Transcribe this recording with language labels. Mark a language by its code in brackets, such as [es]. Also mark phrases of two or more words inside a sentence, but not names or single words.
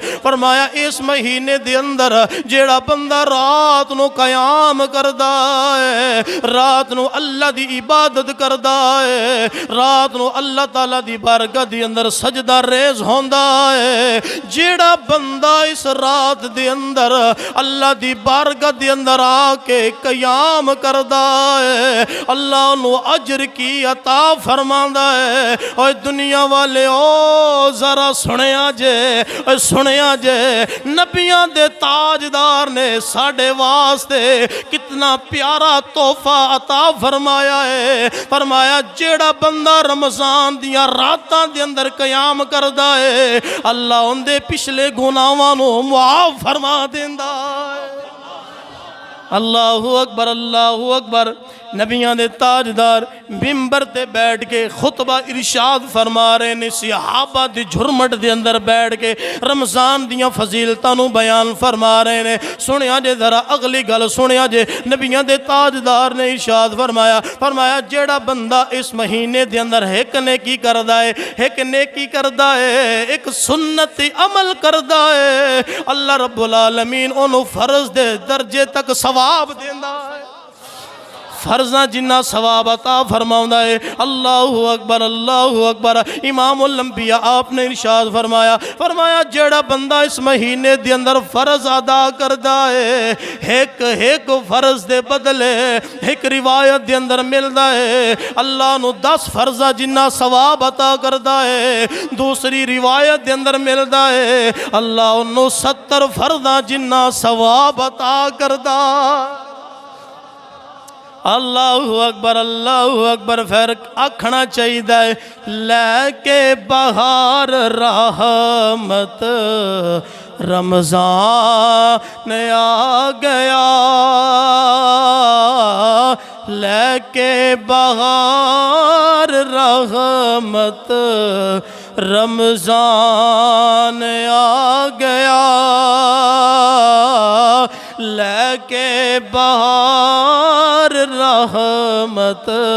[pa] فرمایا اس مہینے دے اندر جڑا بندہ رات نو قیام کردا ہے، رات نو اللہ دی عبادت کردا ہے، رات نو اللہ تعالیٰ دی بارگاہ دی اندر سجدہ ریز ہوندا ہے، جڑا بندہ اس رات دے اندر اللہ دی بارگاہ دے اندر آ کے قیام کردا ہے، اللہ نو اجر کی عطا فرماندا ہے۔ اور دنیا والے او ذرا سنیا جے نبیاں دے تاجدار نے ساڑھے واسطے کتنا پیارا تحفہ عطا فرمایا ہے۔ فرمایا جیڑا بندہ رمضان دیاں راتاں دے اندر قیام کردا ہے، اللہ ان دے پچھلے گناہاں نو معاف فرما دیندا۔ [ar] اللہ اکبر، اللہ اکبر۔ [pa] نبیاں دے تاجدار منبر تے بیٹھ کے خطبہ ارشاد فرما رہے نے، صحابہ دی جھرمٹ دے اندر بیٹھ کے رمضان دیاں فضیلتاں نو بیان فرما رہے نے۔ سنیا جے ذرا اگلی گل سنیا جے، نبیاں دے تاجدار نے ارشاد فرمایا جیڑا بندہ اس مہینے دے اندر ایک نیکی کردا ہے، ایک سنت عمل کردا ہے، [ar] اللہ رب العالمین [pa] انہوں فرض دے درجے تک ثواب دیندا ہے، فرضاں جنہ ثواب عطا فرماؤندا ہے۔ [ar] اللہ اکبر، اللہ اکبر۔ [pa] امام الانبیاء آپ نے ارشاد فرمایا جڑا بندہ اس مہینے دے اندر فرض ادا کردا ہے، ایک فرض دے بدلے ایک روایت دے اندر ملدا ہے اللہ نو 10 فرضاں جنہ ثواب عطا کردا ہے، دوسری روایت دے اندر ملدا ہے اللہ انہوں 70 فرضاں جنہ ثواب عطا کردا۔ [ar] اللہ اکبر، اللہ اکبر۔ [pa] پھر آکھنا چاہیے [ur] لے کے بہار رحمت رمضان آ گیا لے کے بہار رحمت، رمضان آ گیا لے کے بہار رحمت،